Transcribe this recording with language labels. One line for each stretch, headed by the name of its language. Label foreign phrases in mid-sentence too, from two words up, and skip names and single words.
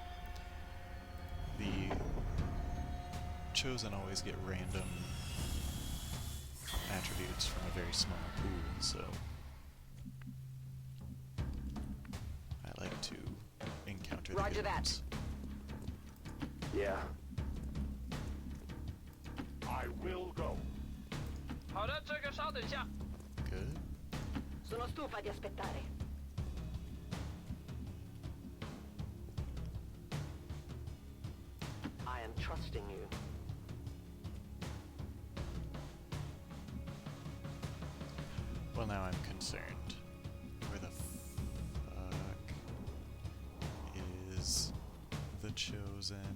English: The Chosen always get random attributes from a very small pool, so I like to encounter the Roger good that. ones. Yeah. I will go.
Chinese: 好的，这个稍等一下。
English: Good.
Italian: Sono stufa di aspettare.
English: I am trusting you. Well, now I'm concerned. Where the fuck is the Chosen?